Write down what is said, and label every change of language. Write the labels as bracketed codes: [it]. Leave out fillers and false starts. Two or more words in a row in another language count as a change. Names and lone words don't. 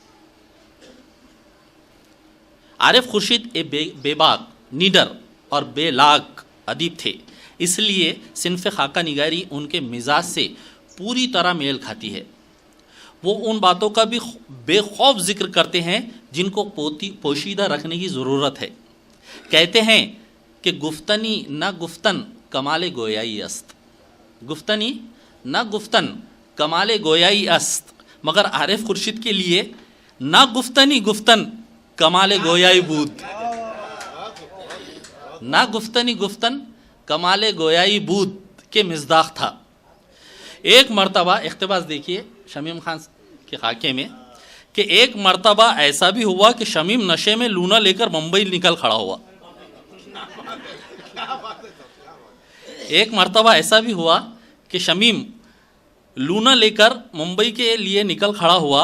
[ur] عارف خورشید ایک بے باک، نیڈر اور بے لاگ ادیب تھے، اس لیے صنف خاکہ نگاری ان کے مزاج سے پوری طرح میل کھاتی ہے۔ وہ ان باتوں کا بھی بے خوف ذکر کرتے ہیں جن کو پوشیدہ رکھنے کی ضرورت ہے۔ کہتے ہیں کہ [fa] گفتنی نہ گفتن کمال گویائی است، گفتنی نہ گفتن کمال گویائی است، [ur] مگر عارف خورشید کے لیے [fa] نہ گفتنی گفتن کمال گویائی بود، نہ گفتنی گفتن کمال گویائی بود [ur] کے مصداق تھا۔ ایک مرتبہ اقتباس دیکھیے شمیم خان کے خاکے میں کہ ایک مرتبہ ایسا بھی ہوا کہ شمیم نشے میں لونا لے کر ممبئی نکل کھڑا ہوا۔ ایک مرتبہ ایسا بھی ہوا کہ شمیم لونا لے کر ممبئی کے لیے نکل کھڑا ہوا۔